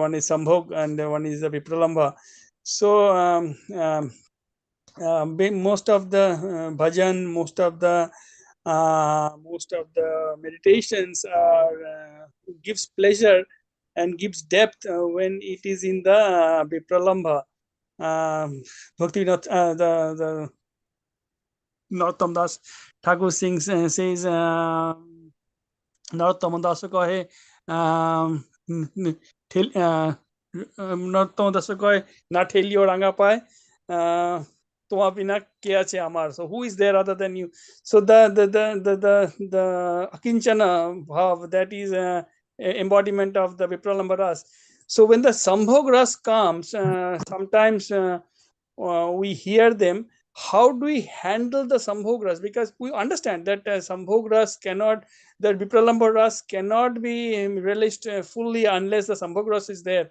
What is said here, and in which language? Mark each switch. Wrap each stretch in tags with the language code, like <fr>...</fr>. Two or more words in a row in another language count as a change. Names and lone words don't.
<en>One is Sambhog and one is the Vipralamba. So most of the bhajan, most of the meditations are gives pleasure and gives depth when it is in the Vipralamba. Bhakti the Narottam Das Thakur sings says</en> <bn>নরোত্তম দাস কহে নরোত্তম দাস কহে না ঠেলিও রাঙা পায় তোমার বিনা কে আছে আমার,</bn> <en>so who is there other than you? So the akinchana bhav, that is embodiment of the Vipralamba ras. So when the Sambhog ras comes, sometimes we hear them. How do we handle the Sambhog ras? Because we understand that Sambhog ras cannot, the Vipralamba ras cannot be relished fully unless the Sambhog ras is there.</en>